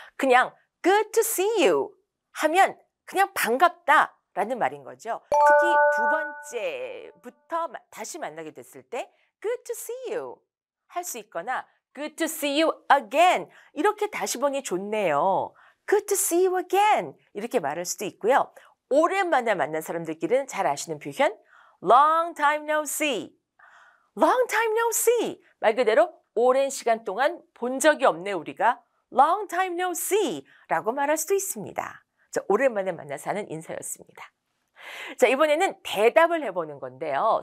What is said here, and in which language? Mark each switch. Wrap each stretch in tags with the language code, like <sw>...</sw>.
<ko>그냥</ko> <en>good to see you</en> <ko>하면 그냥 반갑다 라는 말인 거죠. 특히 두 번째부터 다시 만나게 됐을 때</ko> <en>good to see you</en> <ko>할 수 있거나</ko> <en>good to see you again</en> <ko>이렇게 다시 보니 좋네요.</ko> <en>good to see you again</en> <ko>이렇게 말할 수도 있고요. 오랜만에 만난 사람들끼리는 잘 아시는 표현</ko> <en>long time no see long time no see</en> <ko>말 그대로 오랜 시간 동안 본 적이 없네 우리가 long time no see 라고 말할 수도 있습니다. 자, 오랜만에 만나서 하는 인사였습니다. 자, 이번에는 대답을 해보는 건데요.</ko>